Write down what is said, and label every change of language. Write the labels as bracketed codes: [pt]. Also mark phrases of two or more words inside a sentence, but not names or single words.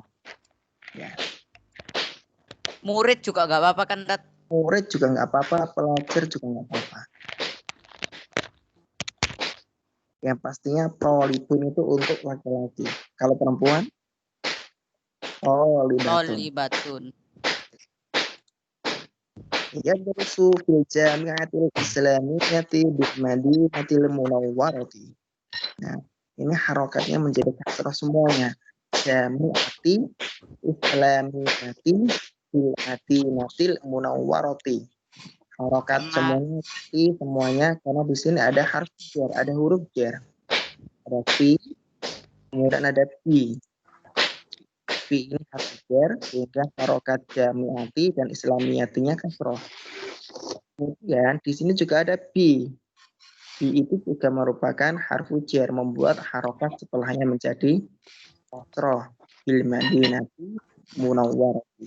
[id] Ya. Murid juga nggak apa-apa kan, Dat? Murid juga nggak apa-apa, pelajar juga nggak apa-apa. Yang pastinya talibun itu untuk laki-laki. Kalau perempuan, talibatun. Tolibatun. [ar] يدرس في الجامعة الإسلامية بالمدينة المنورة. [id] Nah, ini harokatnya menjadi kasrah semuanya. [ar] جامعة إسلامية بالمدينة المنورة. [id] Harokat semuanya karena di sini ada [ar] حرف جر, [id] ada huruf jar. Ada fi, kemudian ada bi. Fi ini [ar] حرف جر, [id] sehingga harokat jami'ati dan islamiyatinya kasrah. Kemudian di sini juga ada bi. Bi itu juga merupakan [ar] حرف جر, [id] membuat harokat setelahnya menjadi kasrah. [ar] بالمدينة المنورة.